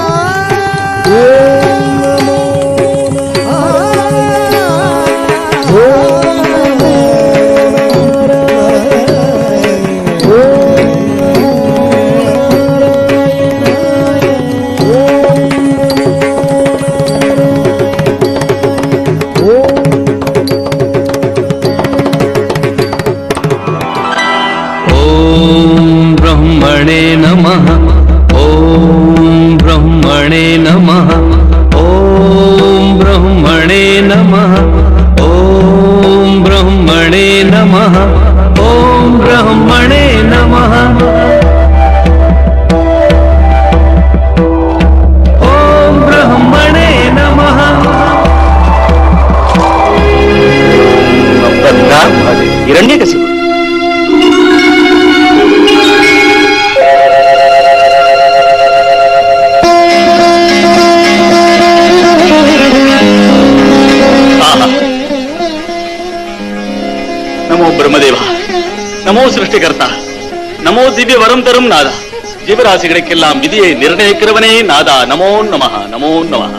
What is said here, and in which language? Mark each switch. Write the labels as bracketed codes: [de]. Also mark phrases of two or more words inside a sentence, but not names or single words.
[sa] ॐ नमो नारायणाय. ॐ नमो नारायणाय. ॐ नमो नारायणाय. ॐ नमो ॐ ब्रह्मणे नमः ॐ ब्रह्मणे नमः ॐ ब्रह्मणे नमः ॐ ब्रह्मणे नमः ॐ ब्रह्मणे नमः ॐ ब्रह्मणे नमः [ta] இரண்யகசிபு [sa] नमो ब्रह्मदेव, नमो सृष्टिकर्ता, [ta] நமோ திவ்ய வரம் தரும் நாதா, ஜீவராசிகளுக்கெல்லாம் விதியை நிர்ணயிக்கிறவனே நாதா, [sa] नमो नमः नमो नमः.